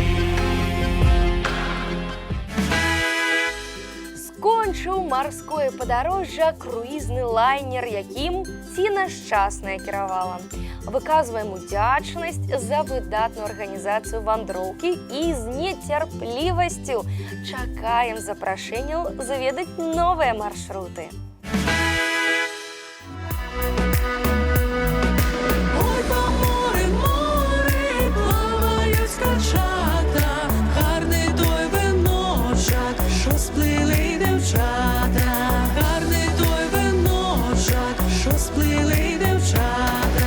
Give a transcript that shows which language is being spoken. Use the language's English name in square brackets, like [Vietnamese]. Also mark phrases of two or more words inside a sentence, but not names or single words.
[Belarusian] Скончыў марское падарожжа круізны лайнер, якім Ціна Шчасная кіравала. Выказваем удзячнасць за выдатную арганізацыю вандроўкі і з нецярплівасцю чакаем запрашэнняў заведаць новыя маршруты. [Ukrainian] Ой, по морі, морі плавають скачата, гарний той виночок, що сплили дівчата, гарний той виночок, що сплили дівчата.